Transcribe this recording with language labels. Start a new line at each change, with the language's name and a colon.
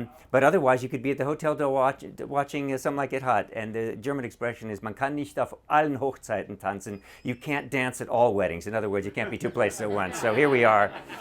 English: But otherwise, you could be at the Hotel Del watching Some Like It Hot. And the German expression is,
German: man kann nicht auf allen Hochzeiten tanzen.
English: You can't dance at all weddings. In other words, you can't be two places at once. So here we are.